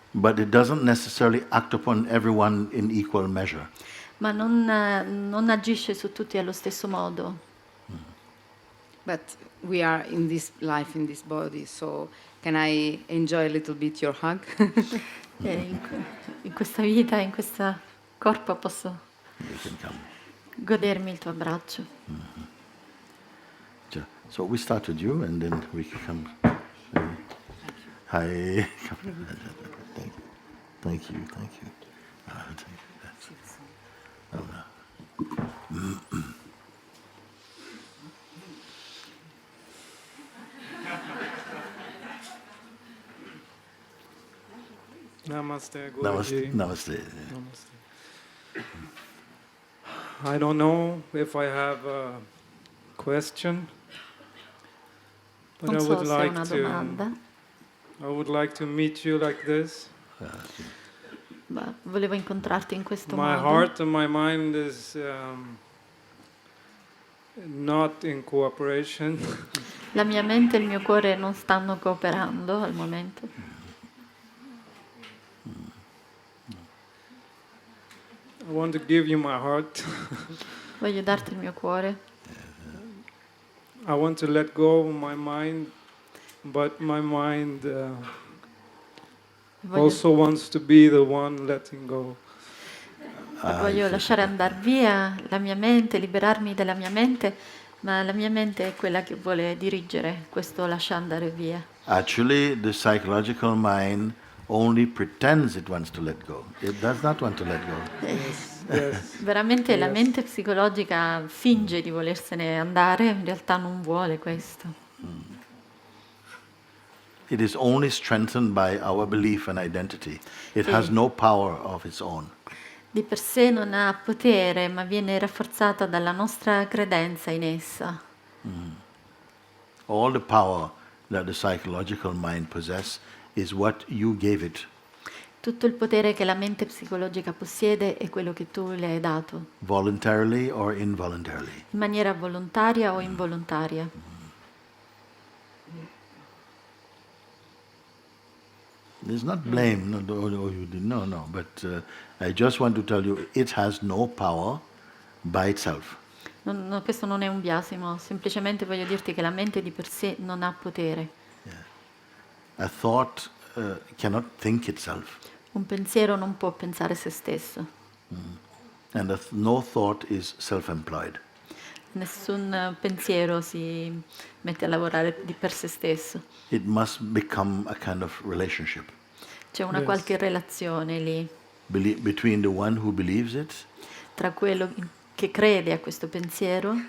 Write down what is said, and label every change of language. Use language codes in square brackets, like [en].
[en] But it doesn't necessarily act upon everyone in equal measure. [it] ma non agisce su tutti allo stesso modo. [en] But we are in this life, in this body, so can I enjoy a little bit your hug? [it] In questa vita, in questo corpo posso [en] You can come. [it] godermi il tuo abbraccio. [en] So we start with you, and then we can come. Hi. Thank you. Thank you. Thank you. Thank you. [hi] Namaste, Namaste. Guruji. Namaste. Namaste. [en] I don't know if I have a question, but [it] Non so se è una domanda, [en] I would like to meet you like this. [it] ma volevo incontrarti in questo [en] My [it] modo. [en] heart and my mind is not in cooperation. [it] La mia mente e il mio cuore non stanno cooperando al momento. [en] I want to give you my heart. [it] Voglio darti il mio cuore. [en] I want to let go of my mind, but my mind [it] Voglio, [en] also wants to be the one letting go. [it] voglio lasciare andare via la mia mente, liberarmi della mia mente, ma la mia mente è quella che vuole dirigere questo lasciare andare via. [en] Actually, the psychological mind only pretends it wants to let go. It does not want to let go. Yes. [it] Veramente la [en] Yes. [it] mente psicologica finge di volersene andare, in realtà non vuole questo. [en] It is only strengthened by our belief and identity. It has no power of its own. [it] Di per sé non ha potere, ma viene rafforzata dalla nostra credenza in essa. [en] All the power that the psychological mind possesses is what you gave it. [it] Tutto il potere che la mente psicologica possiede è quello che tu le hai dato, [en] Voluntarily or involuntarily. [it] in maniera volontaria o involontaria. [en] There's not blame, no, you did, no. But I just want to tell you, it has no power by itself. [it] Questo non è un biasimo, semplicemente voglio dirti che la mente di per sé non ha potere. [en] A thought cannot think itself, [it] Un pensiero non può pensare se stesso. [en] and no thought is self-employed. [it] Nessun pensiero si mette a lavorare per se stesso. [en] It must become a kind of relationship [it] C'è una [en] Yes. [it] qualche relazione lì [en] between the one who believes it, [it] tra quello che crede a questo pensiero.